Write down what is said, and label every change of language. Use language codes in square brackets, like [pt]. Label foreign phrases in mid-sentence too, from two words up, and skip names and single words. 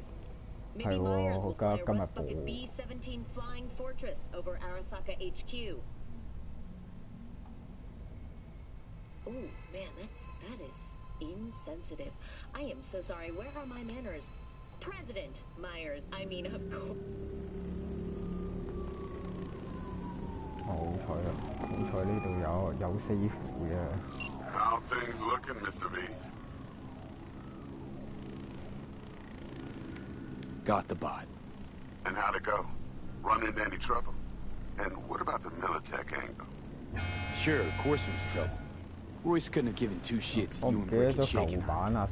[en] Maybe Myers will fly a Rust Bucket B-17 Flying Fortress over Arasaka HQ. Oh, man, that is insensitive. I am so sorry. Where are my manners? President Myers, I mean, of course. [yue] 好彩呢度有safe嘅。 [en] How things looking, Mr. V? Got the bot. And how'd it go? Run into any trouble? And what about the Militech angle? Sure, of course it was trouble. Royce couldn't have given two shits if you and Brick had shaken her.